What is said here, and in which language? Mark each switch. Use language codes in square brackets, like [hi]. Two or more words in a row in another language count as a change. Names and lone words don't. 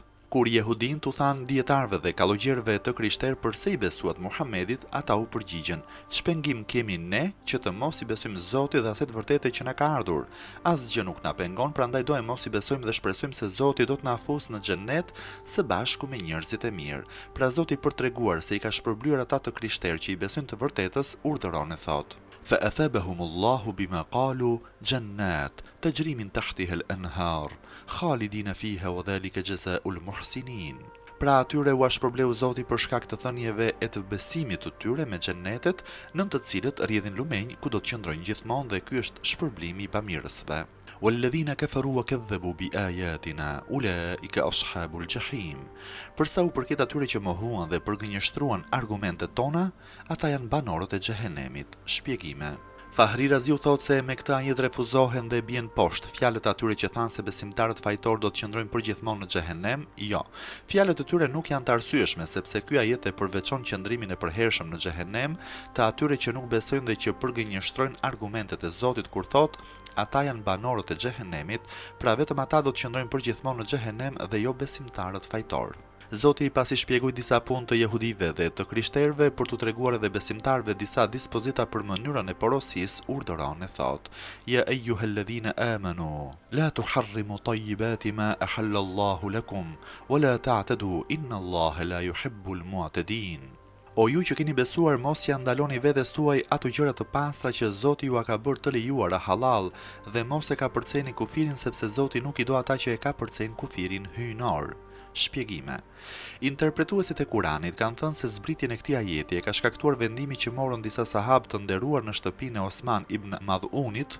[sq] Kur jehudin t'u thanë dietarëve dhe kallogjerëve të krishterë përse i besuat Muhamedit, ata u përgjigjen: ç'pengim kemi ne që të mos i besojmë Zotit dhe aset vërtete që na ka ardhur? Asgjë nuk na pengon, prandaj do e mos i besojmë dhe shpresojmë se Zoti do të na fusë në xhennet së bashku me njerëzit e mirë. Pra Zoti për treguar se i ka shpërblyer ata të krishterë që i besojnë të vërtetës, urdhëron e thotë: [ar] فَأَثَابَهُمُ اللَّهُ بِمَا قَالُوا جَنَّاتٍ تَجْرِي مِنْ تَحْتِهَا الْأَنْهَارُ خَالِدِينَ فِيهَا وَذَلِكَ جَزَاءُ الْمُحْسِنِينَ. [sq] Pra atyre u shpërbleu Zoti për shkak të thënieve e të besimit të tyre me xhennetet, nën të cilët rrjedhin lumenj ku do të qëndrojnë gjithmonë, dhe ky është shpërblimi i bamirësve. [ar] وَالَّذِينَ كَفَرُوا وَكَذَّبُوا بِآيَاتِنَا أُولَئِكَ أَصْحَابُ الْجَحِيمِ. [sq] Përsa u përket atyre që mohuan dhe përgënjeshtruan argumentet tona, ata janë banorët e xhehenemit. Shpjegime. Fahri Razi u thot se me këtë ajet refuzohen dhe bien poshtë fjalët atyre që thanë se besimtarët fajtor do të qëndrojnë përgjithmonë në xhehenem. Jo, fjalët e tyre nuk janë të arsyeshme, sepse ky ajet e përveçon qëndrimin e përhershëm në xhehenem të atyre që nuk besojnë dhe që përgënjeshtrojnë argumentet e Zotit kur thot: ata janë banorët e xhehenemit, pra vetëm ata do të qëndrojnë përgjithmonë në xhehenem dhe jo besimtarët fajtor. Zoti pasi shpjegoi disa punë të jehudive dhe të krishterëve për t'u treguar edhe besimtarëve disa dispozita për mënyrën e porosisë, urdhëron e thot: [ar] يا أيها الذين آمنوا لا تحرموا طيبات ما أحل الله لكم ولا تعتدوا إن الله لا يحب المعتدين. [sq] O ju që keni besuar, mos ja ndaloni vetes tuaj ato gjëra të pastra që Zoti ju ka bërë të lejuara halal, dhe mos e ka përceni kufirin, sepse Zoti nuk i do ata që e ka përcen kufirin hyjnor. Shpjegime. Interpretuesit e Kuranit kanë thënë se zbritjen e këtij ajeti e ka shkaktuar vendimi që morën disa sahabë të nderuar në shtëpinë e Osman ibn Madhunit.